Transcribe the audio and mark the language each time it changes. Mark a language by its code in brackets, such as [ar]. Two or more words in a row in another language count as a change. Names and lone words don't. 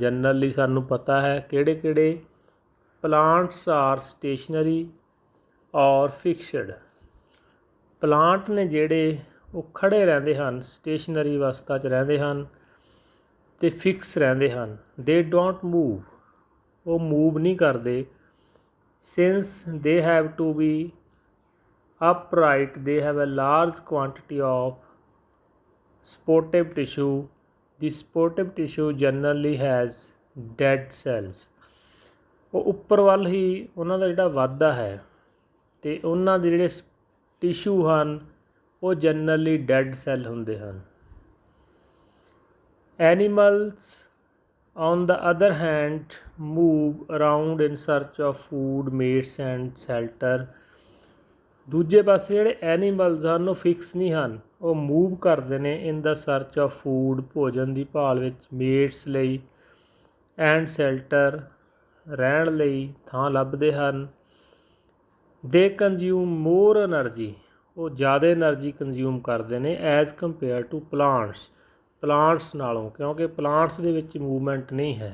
[pa] ਜਨਰਲੀ ਸਾਨੂੰ ਪਤਾ ਹੈ ਕਿਹੜੇ [en] plants are stationary or fixed. [pa] ਪਲਾਂਟ ਨੇ ਜਿਹੜੇ ਉਹ ਖੜ੍ਹੇ ਰਹਿੰਦੇ ਹਨ, ਸਟੇਸ਼ਨਰੀ ਅਵਸਥਾ 'ਚ ਰਹਿੰਦੇ ਹਨ ਅਤੇ ਫਿਕਸ ਰਹਿੰਦੇ ਹਨ। [en] they don't move, [pa] ਉਹ ਮੂਵ ਨਹੀਂ ਕਰਦੇ। [en] since they have to be upright, they have a large quantity of supportive tissue. The supportive tissue generally has dead cells. [pa] ਉਹ ਉੱਪਰ ਵੱਲ ਹੀ ਉਹਨਾਂ ਦਾ ਜਿਹੜਾ ਵਾਧਾ ਹੈ ਅਤੇ ਉਹਨਾਂ ਦੇ ਜਿਹੜੇ ਟਿਸ਼ੂ ਹਨ ਉਹ ਜਨਰਲੀ [en] dead cell [pa] ਹੁੰਦੇ ਹਨ। [en] ਐਨੀਮਲਸ on the other hand move around in search of food, mates and shelter. [pa] ਦੂਜੇ ਪਾਸੇ ਜਿਹੜੇ ਐਨੀਮਲਸ ਹਨ ਉਹ ਫਿਕਸ ਨਹੀਂ ਹਨ, ਉਹ ਮੂਵ ਕਰਦੇ ਨੇ [en] in the search of food, [pa] ਭੋਜਨ ਦੀ ਭਾਲ ਵਿੱਚ, ਮੇਟਸ ਲਈ [en] and shelter, [pa] ਰਹਿਣ ਲਈ ਥਾਂ ਲੱਭਦੇ ਹਨ। [en] they consume more energy, [pa] ਉਹ ਜ਼ਿਆਦਾ [en] energy consume [pa] ਕਰਦੇ ਨੇ [en] as compare to plants [pa] ਨਾਲੋਂ, ਕਿਉਂਕਿ ਪਲਾਂਟਸ ਦੇ ਵਿੱਚ ਮੂਵਮੈਂਟ ਨਹੀਂ ਹੈ।